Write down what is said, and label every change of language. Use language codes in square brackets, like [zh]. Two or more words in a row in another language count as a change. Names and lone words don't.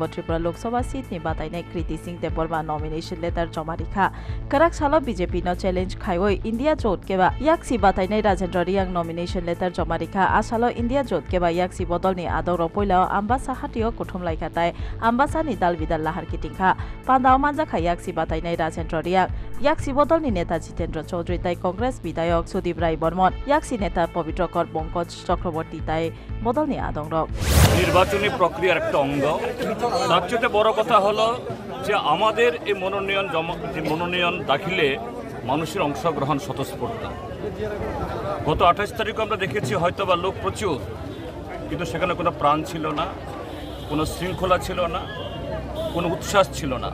[trp] त्रिपुरा लोकसभा सीटनि बातायनाय कृति सिंह देबबर्मा [en] nomination letter [trp] जमा रिखा कराक सालो बीजेपी न चैलेंज खाइवै इंडिया जोत केबा याक्सी बातायनाय राजेन्द्र रियांग [en] nomination letter [trp] जमा रिखा आसालो इंडिया जोत केबा याक्सी बदलनि आदों रौ पहिला आम्बासा हाटियो कोठम लाइकाताय आम्बासानि दाल बिदाल लाहार किटिंखा पान्दाव मानजाखा याक्सी बातायनाय राजेन्द्र रियांग याक्सी बदलनि नेता जितेन्द्र चौधरी ताई कांग्रेस विधायक सुदीप राय बर्मन याक्सी नेता पवित्र कर पंकज चक्रवर्ती ताई बदलनि आदों [bn] নির্বাচনী প্রক্রিয়ার একটা অঙ্গ তার চেয়ে বড় কথা হলো যে আমাদের এই মনোনয়ন দাখিলে মানুষের অংশগ্রহণ স্বতঃস্ফূর্ত। গত 28 তারিখে আমরা দেখেছি হয়তোবা লোক প্রচুর, কিন্তু সেখানে কোনো প্রাণ ছিল না, কোনো শৃঙ্খলা ছিল না, কোনো উচ্ছ্বাস ছিল না।